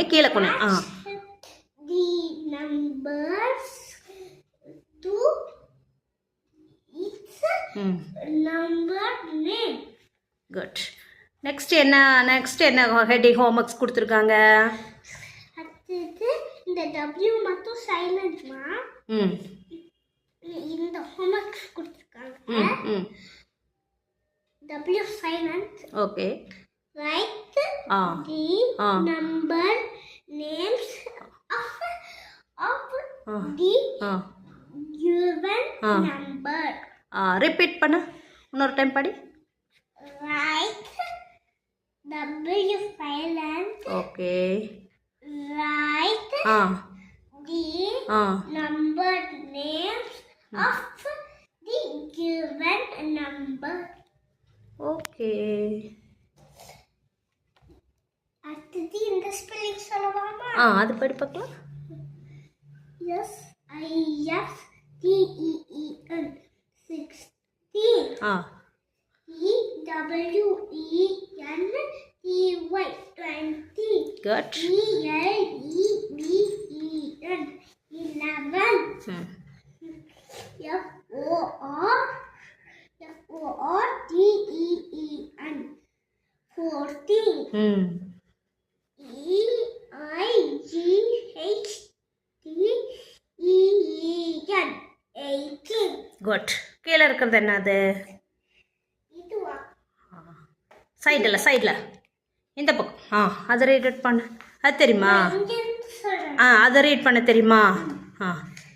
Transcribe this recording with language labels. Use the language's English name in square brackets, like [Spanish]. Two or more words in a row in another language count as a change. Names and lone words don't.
[Tamil] கீழே கொண்டு. குட். நெக்ஸ்ட் என்ன [English] heading homeworks [Tamil] கொடுத்துருக்காங்க? இந்த W மட்டும் சைலண்ட்மா. இந்த ஹோம்ஒர்க்ஸ் கொடுத்துருக்காங்க. [English] W silent. Okay. Write the number names of the given number. [Tamil] Repeat பண்ணு. இன்னொரு டைம் படி. [English] Write W silent. Okay. Write the number names of the given number. [Tamil] ஓகே. அடுத்து இந்த ஸ்பெல்லிங் சொல்லலாமா? அது படி பார்க்கலாம். [English] S I S T E E N 16. E W E N T Y 20. Good. E L E V E N 11. F O R T E E N 14. E I G H T E E N 18. [Tamil] குட். கீழே இருக்கிறது என்னது? இதுவா? சைடில் இந்த பக்கம். அதை ரீட் பண்ண. அது தெரியுமா? அதை ரீட் பண்ண தெரியுமா?